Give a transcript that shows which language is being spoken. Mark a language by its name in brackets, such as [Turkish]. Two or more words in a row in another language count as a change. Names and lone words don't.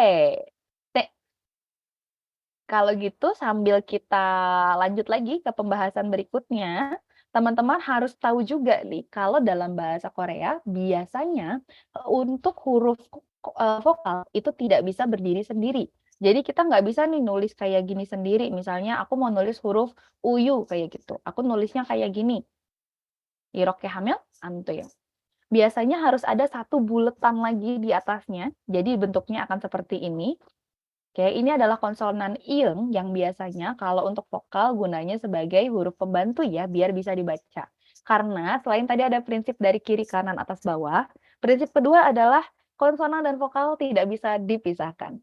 [Indonesian] Nek, kalau gitu sambil kita lanjut lagi ke pembahasan berikutnya, teman-teman harus tahu juga nih, kalau dalam bahasa Korea biasanya untuk huruf vokal itu tidak bisa berdiri sendiri. Jadi kita nggak bisa nih nulis kayak gini sendiri. Misalnya aku mau nulis huruf uyu kayak gitu. Aku nulisnya kayak gini. [Korean] 이렇게 하면 안 돼요. [Indonesian] Biasanya harus ada satu buletan lagi di atasnya. Jadi bentuknya akan seperti ini. Oke, ini adalah konsonan ing yang biasanya kalau untuk vokal gunanya sebagai huruf pembantu ya, biar bisa dibaca. Karena selain tadi ada prinsip dari kiri, kanan, atas, bawah, prinsip kedua adalah konsonan dan vokal tidak bisa dipisahkan.